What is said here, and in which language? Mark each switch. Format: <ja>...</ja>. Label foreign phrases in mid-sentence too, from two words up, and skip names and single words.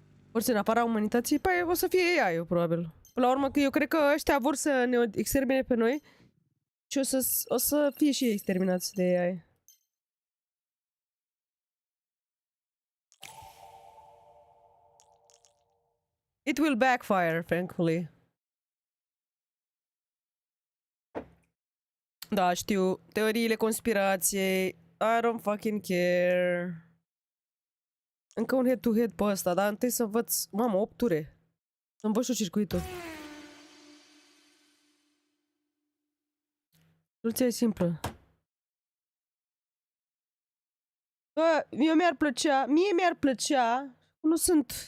<ro>Orice în afara umanității, păi o să fie AI-ul, probabil. Până la urmă, că eu cred că ăștia vor să ne extermine pe noi și o să fie și ei exterminați de AI.</ro> <en>It will backfire, thankfully.</en> <ro>Da, știu. Teoriile conspirației.</ro> <en>I don't fucking care.</en> <ro>Încă un head-to-head pe ăsta, dar întâi să învăț... Mamă, 8 ture. Să învăț și circuitul. Soluția e simplă. Bă, mie mi-ar plăcea, nu sunt...</ro>